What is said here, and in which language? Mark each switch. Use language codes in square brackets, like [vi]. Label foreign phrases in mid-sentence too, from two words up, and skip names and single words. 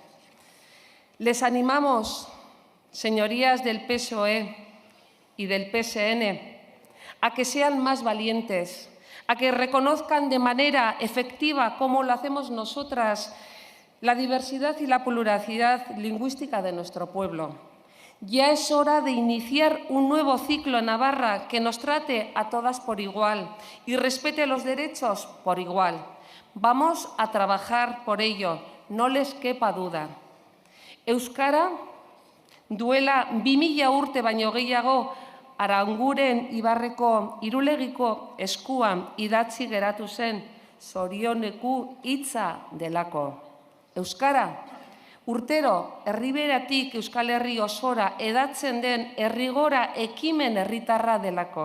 [es] Les animamos, señorías del PSOE y del PSN, a que sean más valientes, a que reconozcan de manera efectiva, como lo hacemos nosotras, la diversidad y la pluralidad lingüística de nuestro pueblo. Ya es hora de iniciar un nuevo ciclo en Navarra que nos trate a todas por igual y respete los derechos por igual. Vamos a trabajar por ello, no les quepa duda. [eu] Euskara duela 2000 urte baino gehiago Aranguren Ibarreko Irulegiko eskuan idatzi geratu zen zorioneku hitza delako. Euskara urtero herriberatik Euskal Herri osora edatzen den herrigora ekimen herritarra delako.